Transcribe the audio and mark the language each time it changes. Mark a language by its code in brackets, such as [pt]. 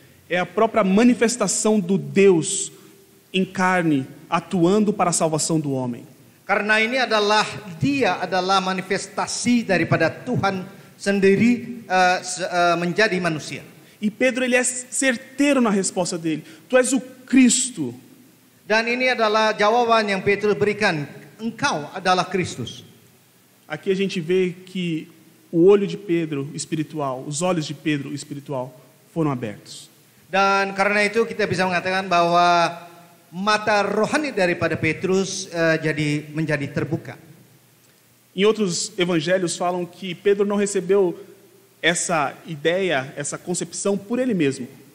[pt] É a própria manifestação do Deus em carne atuando para a salvação do homem. [id] Karena ini adalah manifestasi daripada Tuhan sendiri menjadi manusia. [pt] E Pedro ele é certeiro na resposta dele. Tu és o Cristo. [id] Dan ini adalah jawaban yang Petrus berikan. Engkau adalah Kristus. [pt] Aqui a gente vê que o olho de Pedro espiritual, os olhos de Pedro espiritual foram abertos. [id] Dan karena itu kita bisa mengatakan bahwa mata rohani daripada Petrus menjadi terbuka. [pt] Em outros evangelhos falam que Pedro não recebeu essa ideia, essa concepção por ele mesmo.